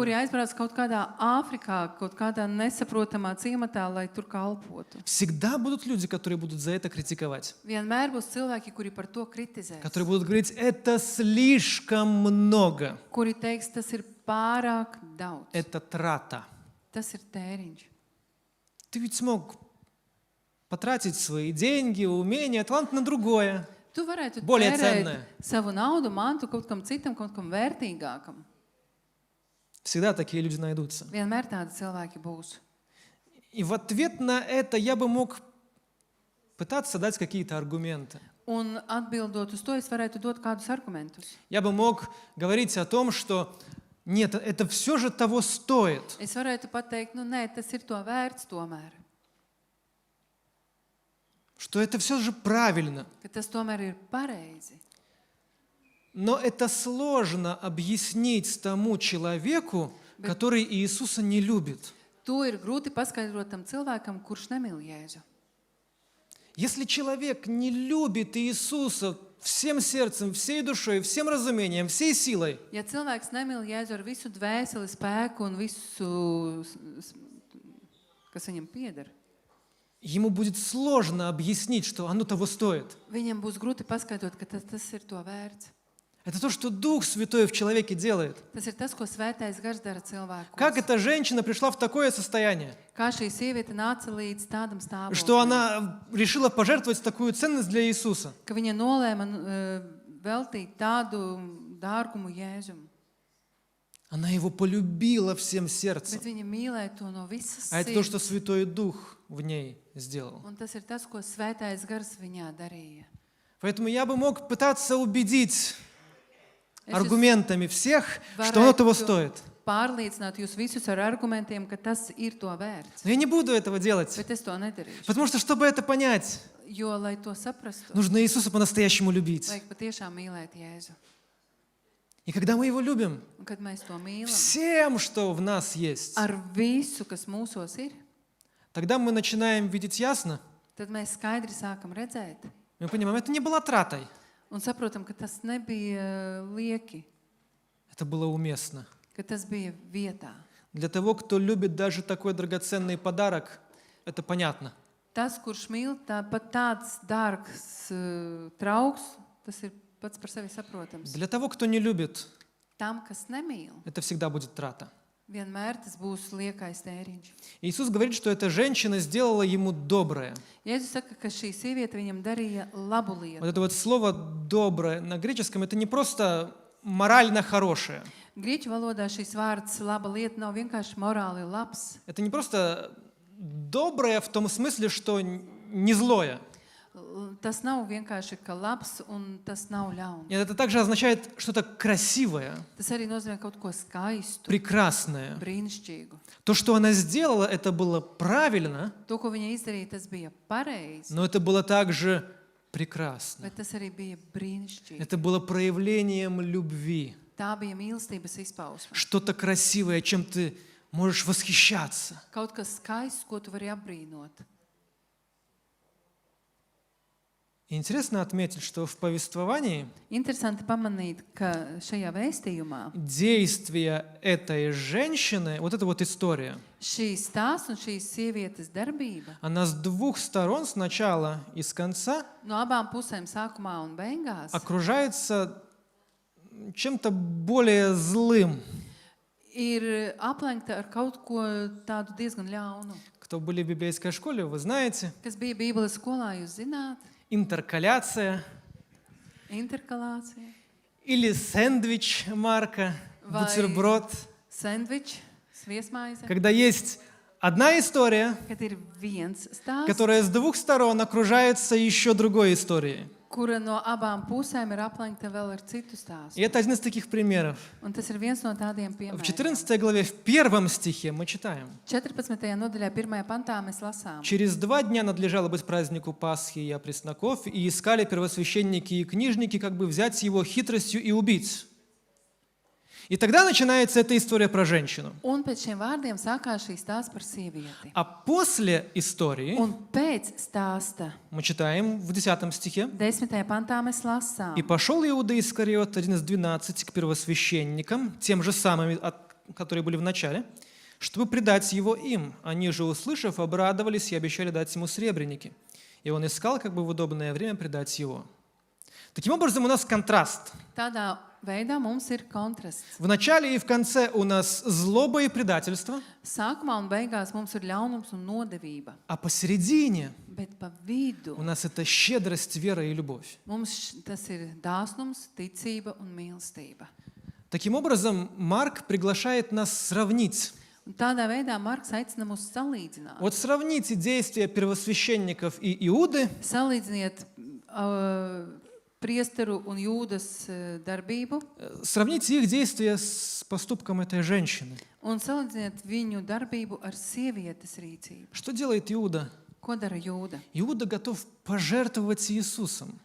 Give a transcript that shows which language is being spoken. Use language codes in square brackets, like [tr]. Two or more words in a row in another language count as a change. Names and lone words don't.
[lv] kuri aizbrauc kaut kādā Āfrikā, kaut kādā nesaprotamā ciematā, lai tur kalpotu. [ru] Всегда будут люди, которые будут за это критиковать, [lv] Vienmēr būs cilvēki, kuri par to kritizēs, [ru] которые будут говорить, это слишком много, [lv] kuri teiks, tas ir pārāk daudz, [ru] это трата. [lv] tas ir tēriņš. [ru] Ты ведь смог потратить свои деньги, умения, талант на другое. [lv] Tu varētu [ru] Более [lv] tērēt [ru] ценное. [lv] savu naudu, mantu kaut kam citam, kaut kam vērtīgākam. [ru] Всегда такие люди найдутся. [lv] Vienmēr tādi cilvēki būs. [ru] И в ответ на это я бы мог пытаться дать какие-то аргументы. [lv] Un atbildot uz to, es varētu dot kādus argumentus. [ru] Я бы мог говорить о том, что нет, это все же того стоит. [lv] Es varētu pateikt, nu nē, tas ir to vērts tomēr. [ru] Что это все же правильно. [lv] Ka tas tomēr ir pareizi. [ru] Но это сложно объяснить тому человеку, который Иисуса не любит. [lv] To ir grūti paskaidrot tam cilvēkam, kurš nemīl Jēzu. [ru] Если человек не любит Иисуса всем сердцем, всей душой, всем разумением, всей силой, [lv] Ja cilvēks nemīl Jēzu ar visu dvēseli, spēku un visu, kas viņam pieder, [ru] ему будет сложно объяснить, что оно того стоит. [lv] viņam būs grūti paskaidrot, ka tas ir to vērts. [ru] Это то, что Дух Святой в человеке делает. [lv] Tas ir tas, ko svētais gars dara cilvēkos. [ru] Как эта женщина пришла в такое состояние, [lv] Kā šī sieviete nāca līdz tādam [ru] что [lv] stāvoklim, [ru] она решила пожертвовать такую ценность для Иисуса. [lv] ka viņa nolēma veltīt tādu dārgumu Jēzum. [ru] Она его полюбила всем сердцем. [lv] Bet viņa mīlēja to no visas [ru] А это то, [lv] sirds. [ru] что Святой Дух в ней сделал. [lv] Un tas ir tas, ko svētais gars viņā darīja. [ru] Поэтому я бы мог пытаться убедить [lv] Es [ru] аргументами всех, что оно того стоит. [lv] pārliecināt jūs visus ar argumentiem, ka tas ir to vērts. [ru] Но я не буду этого делать. [lv] Bet es to nedarīšu. [ru] Потому что, чтобы это понять, [lv] Jo, lai to saprastu, [ru] нужно Иисуса по-настоящему любить. [lv] vajag patiešām mīlēt Jēzu. [ru] И когда мы Его любим, [lv] Un kad mēs to mīlam, [ru] всем, что в нас есть, [lv] ar visu, kas mūsos ir, [ru] тогда мы начинаем видеть ясно, [lv] tad mēs skaidri sākam redzēt [ru] мы понимаем, это не было тратой, [lv] un saprotam, ka tas nebija lieki, [ru] это было уместно. [lv] ka tas bija vietā. [ru] Для того, кто любит даже такой драгоценный подарок, это понятно. [lv] Tas, kurš mīl, pat tāds dārgs trauks, tas ir pats par sevi saprotams. [ru] Для того, кто не любит, [lv] Tam, kas nemīl, [ru] это всегда будет трата. [lv] vienmēr tas būs liekais tēriņš. [ru] Иисус говорит, что эта женщина сделала ему доброе. [lv] Jēzus saka, ka šī sieviete viņam darīja labu [ru] Вот [lv] lietu. [ru] это вот слово «доброе» на греческом, это не просто морально хорошее. [lv] Grieķu valodā šis vārds laba lieta nav vienkārši morāli labs. [ru] Это не просто доброе в том смысле, что не злое. [lv] Tas nav vienkārši ka labs un tas nav ļauns. [ru] Нет, это также означает что-то красивое, [lv] Tas arī nozīmē kaut ko skaistu, [ru] прекрасное. [lv] brīnišķīgu. [ru] То, что она сделала, это было правильно, [lv] To, ko viņa izdarīja, tas bija pareizi, [ru] но это было также прекрасно. [lv] bet tas arī bija brīnišķīgi. [ru] Это было проявлением любви. [lv] Tā bija mīlestības izpausme. [ru] Что-то красивое, чем ты можешь восхищаться. [lv] Kaut kas skaists, ko tu vari apbrīnot. [ru] И интересно отметить, что в повествовании [lv] Interesanti pamanīt, ka šajā vēstījumā [ru] действия этой женщины, вот эта вот история, [lv] šīs stāsts un šīs sievietes darbība [ru] она с двух сторон, с начала и с конца, [lv] no abām pusēm sākumā un beigās [ru] окружается чем-то более злым. [lv] ir aplenkta ar kaut ko tādu diezgan ļaunu. [ru] Кто были в библейской школе, вы знаете, [lv] Kas bija Bībeles skolā, jūs zināt, [ru] интеркаляция [lv] interkalācija, [ru] или сэндвич Марка, [lv] Vai- [ru] бутерброд, [lv] sandvič, sviesmaize, [ru] когда есть одна история, [lv] kad ir viens stāsts, [ru] которая с двух сторон окружается еще другой историей. [lv] kura no abām pusēm ir aplenkta vēl ar citu stāstu. [ru] И это один из таких примеров. [lv] Un tas ir viens no tādiem [ru] В [lv] piemēriem. [ru] 14 главе, в 1 стихе мы читаем. [lv] 14. nodaļā, 1. pantā mēs lasām. [ru] «Через 2 дня надлежало быть празднику Пасхи и опресноков, и искали первосвященники и книжники, как бы взять его хитростью и убить». И тогда начинается эта история про женщину. [lv] Un pēc šiem vārdiem sākās šī stāsts par sievieti. [ru] А после истории [lv] Un pēc stāsta [ru] мы читаем в 10 стихе. [lv] 10. pantā mēs lasām. [ru] «И пошел Иуда Искариот, один из 12, к первосвященникам, тем же самым, которые были в начале, чтобы предать его им. Они же, услышав, обрадовались и обещали дать ему сребреники. И он искал, как бы в удобное время предать его». Таким образом, у нас контраст. [lv] Tādā veidā mums ir kontrasts. [ru] В начале и в конце у нас злоба и предательство, [lv] Sākumā un beigās mums ir ļaunums un nodevība, [ru] а посередине [lv] bet pa vidu [ru] у нас это щедрость, вера и любовь. [lv] mums tas ir dāsnums, ticība un mīlestība. [ru] Таким образом, Марк приглашает нас сравнить. [lv] Un tādā veidā Marks aicina mūs salīdzināt. [ru] Вот сравните действия первосвященников и Иуды [lv] Salīdziniet priesteru un jūdas darbību [ru] Сравните их действия с поступком этой женщины. [lv] un salīdziniet viņu darbību ar sievietes rīcību. [ru] Что делает Иуда? [lv] Ko dara Jūda? [ru] Иуда готов пожертвовать Иисусом,